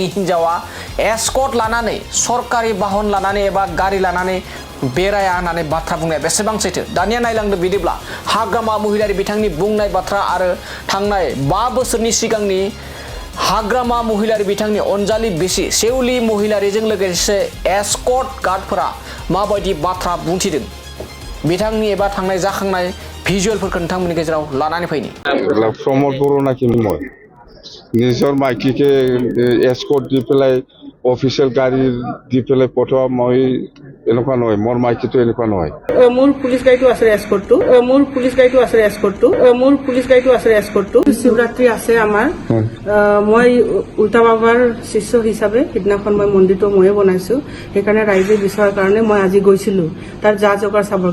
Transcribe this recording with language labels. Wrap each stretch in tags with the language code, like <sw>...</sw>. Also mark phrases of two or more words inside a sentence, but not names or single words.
<brx>हिन्जावा एस्कर्ट लानानै सरकारि बाहन लानानै एबा गारि लानानै बेराया होननानै बाथ्रा बुंनाया बेसेबां सैथो दानिया नायलांदो बिदिब्ला हाग्रामा महिलारि बिथांनि बुंनाय बाथ्रा आरो थांनाय 5 बोसोरनि सिगांनि हाग्रामा महिलारि बिथांनि अनजालि बिसि शिउली महिलारिजों लोगोसे एस्कर्ट गार्डफोरा माबायदि बाथ्रा बुंथिदों बिथांनि एबा थांनाय जाखांनाय भिजुएलफोरखौ नोंथांमोननि गेजेराव लानानै फैनि</brx> <as>प्रमद बर' नाকি মই নিজৰ মাইকীকে এস্কৰ্ট দি পেলাই অফিচিয়েল গাড়ী দি পেলাই পঠোৱা মই এনেকুৱা নহয় মোৰ মাইকীটো এনেকুৱা নহয় মোৰ পুলিচ গাড়ীটো আছে এস্কৰ্টটো শিৱৰাত্ৰি আছে আমাৰ মই উল্টা বাবাৰ শিষ্য হিচাপে সিদিনাখন মই মন্দিৰটো ময়ে বনাইছো সেইকাৰণে ৰাইজে বিচৰাৰ কাৰণে মই আজি গৈছিলো তাৰ যা যোগাৰ চাবৰ</as>